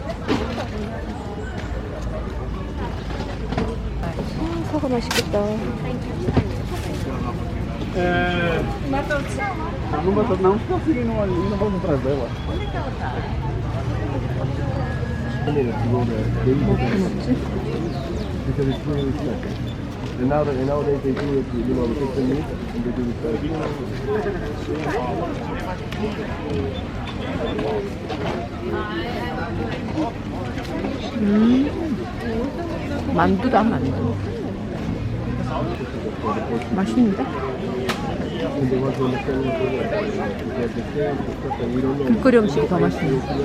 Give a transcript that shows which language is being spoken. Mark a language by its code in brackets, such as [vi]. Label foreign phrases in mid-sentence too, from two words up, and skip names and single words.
[ko] 사과 맛있겠다. [pt] Não botou não, estou seguindo uma linha, não vamos trazer ela. [en] And nowadays they do it, you know, the 15 minutes and they do it. [ko] 만두다 만두. 맛있는데? 길거리 음식이 더 맛있네.